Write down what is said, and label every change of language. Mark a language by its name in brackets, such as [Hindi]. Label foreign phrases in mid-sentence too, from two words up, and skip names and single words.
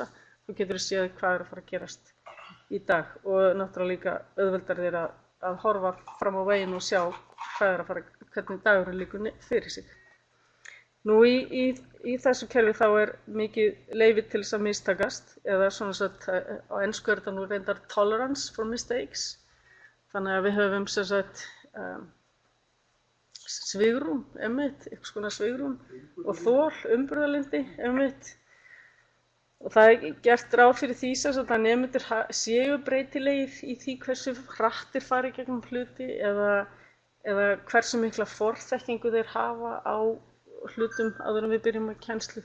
[Icelandic] Þú getur séð hvað er að fara að gerast í dag og náttúrulega líka auðveldar þér að horfa fram á veginn og sjá hvernig dagurinn liggur fyrir sig. Nú í þessu kerfi þá er mikið leyfi til þess að mistakast eða svona á ensku er þetta nú reyndar [English] tolerance for mistakes. [Icelandic] Þannig að við höfum svigrúm, einhvers konar svigrúm og þol, umburðarlyndi, Og það er gert ráð fyrir því að nemendur séu breytilegir í því hversu hrattir fari gegnum hluti eða hversu mikla forþekkingu þeir hafa á hlutum áður en við byrjum með kennslu.